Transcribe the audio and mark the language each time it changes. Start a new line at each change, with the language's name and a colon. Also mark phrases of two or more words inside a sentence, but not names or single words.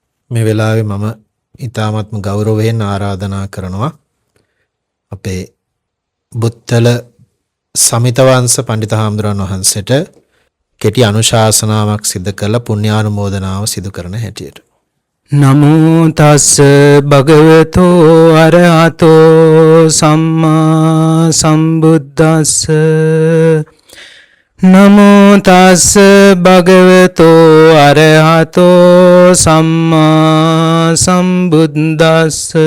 Sinhala: මේ වෙලාවේ මම ඊ타ත්ම ගෞරවයෙන් ආරාධනා කරනවා අපේ බුත්තල සමිතවංශ පඬිත හාමුදුරන් වහන්සේට කෙටි අනුශාසනාවක් සිදු කරලා පුණ්‍යානුමෝදනාව සිදු කරන හැටියට.
Pali: නමෝ තස්ස භගවතෝ අරහතෝ සම්මා සම්බුද්දස්ස නමෝ තස්ස භගවතෝ අරහතෝ සම්මා සම්බුද්දස්ස